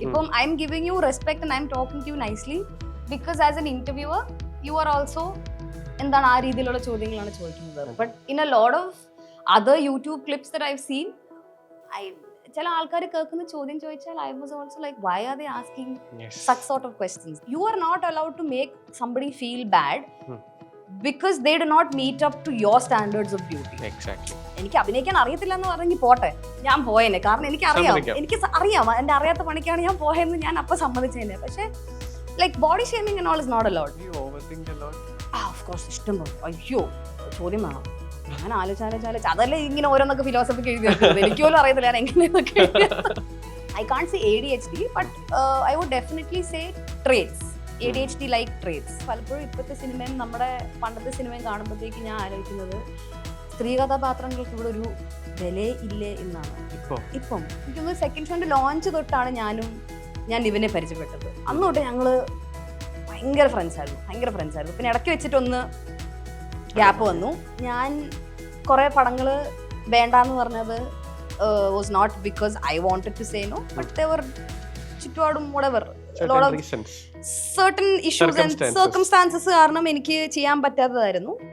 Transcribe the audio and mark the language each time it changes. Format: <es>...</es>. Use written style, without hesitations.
<en>ഇപ്പം I'm giving you respect and I'm talking to you nicely because as an interviewer you are also</en> <ml>എന്താണ് ആ രീതിയിലുള്ള ചോദ്യങ്ങളാണ് ചോദിക്കുന്നത്.</ml> <en>but in a lot of other YouTube clips that I have seen,</en> <ml>ചില ആൾക്കാർ കേൾക്കുന്ന ചോദ്യം ചോദിച്ചാൽ</ml> <en>I was also like why are they asking such sort of questions. You are not allowed to make somebody feel bad because they do not meet up to your standards of beauty. Exactly.</en> <ml>എനിക്ക് അഭിനയിക്കാൻ അറിയത്തില്ല എന്ന് പറഞ്ഞെങ്കിൽ പോട്ടെ, ഞാൻ പോയേനെ. കാരണം എനിക്ക് അറിയാം എന്റെ അറിയാത്ത പണിക്കാണ് ഞാൻ പോയെന്ന് ഞാൻ അപ്പൊ സമ്മതിച്ചേനെ.</ml> <en>പക്ഷെ like body shaming and all is not allowed. You overthink a lot.</en> <ml>Of course ഇഷ്ടം പോലെ. അയ്യോ ചോദ്യം വേണം. ഞാൻ ആലോചിച്ച് അതല്ലേ ഇങ്ങനെ ഓരോന്നൊക്കെ ഫിലോസഫിക്ക് എഴുതി വെക്കുന്നത്. എനിക്ക് പോലും അറിയത്തില്ല ഞാൻ എങ്ങനെയൊക്കെ.</ml> <en>I can't say ADHD, but I would definitely say traits. ADHD like traits.</en> <ml>പലപ്പോഴും ഇപ്പോഴത്തെ സിനിമയും നമ്മുടെ പണ്ടത്തെ സിനിമയും കാണുമ്പോഴത്തേക്ക് ഞാൻ ആലോചിക്കുന്നത് സ്ത്രീ കഥാപാത്രങ്ങൾക്ക് ഇവിടെ ഒരു വില ഇല്ലേ എന്നാണ്. ഇപ്പം എനിക്കൊന്ന് സെക്കൻഡ് ഷോന്റെ ലോഞ്ച് തൊട്ടാണ് ഞാൻ ഇവനെ പരിചയപ്പെട്ടത്. അന്ന് തൊട്ട് ഞങ്ങള് ഭയങ്കര ഫ്രണ്ട്സ് ആയിരുന്നു. പിന്നെ ഇടയ്ക്ക് വെച്ചിട്ടൊന്ന് ഗ്യാപ്പ് വന്നു. ഞാൻ കുറെ പടങ്ങള് വേണ്ടാന്ന് പറഞ്ഞത്</ml> <en>was not because I wanted to say no, but there were</en> <ml>ചുറ്റുപാടും</ml> <en>whatever lot of certain issues and circumstances</en> <ml>കാരണം എനിക്ക് ചെയ്യാൻ പറ്റാത്തതായിരുന്നു.</ml>